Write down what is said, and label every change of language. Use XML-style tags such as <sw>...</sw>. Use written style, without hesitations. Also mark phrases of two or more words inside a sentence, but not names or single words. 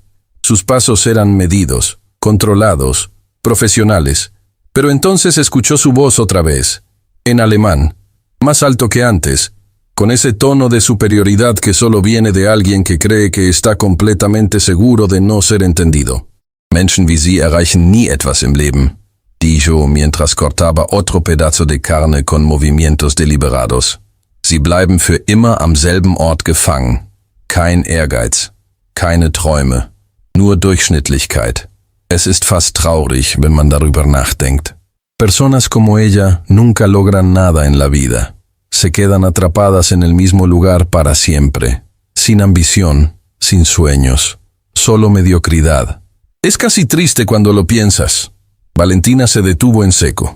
<es>Sus pasos eran medidos, controlados, profesionales, pero entonces escuchó su voz otra vez, en alemán, más alto que antes, con ese tono de superioridad que solo viene de alguien que cree que está completamente seguro de no ser entendido.</es> <de>Menschen wie Sie erreichen nie etwas im Leben,</de> <es>dijo mientras cortaba otro pedazo de carne con movimientos deliberados.</es> <de>Sie bleiben für immer am selben Ort gefangen. Kein Ehrgeiz, keine Träume, nur Durchschnittlichkeit. Es ist fast traurig, wenn man darüber nachdenkt.</de> <es>Personas como ella nunca logran nada en la vida. Se quedan atrapadas en el mismo lugar para siempre, sin ambición, sin sueños, solo mediocridad. Es casi triste cuando lo piensas. Valentina se detuvo en seco.</es>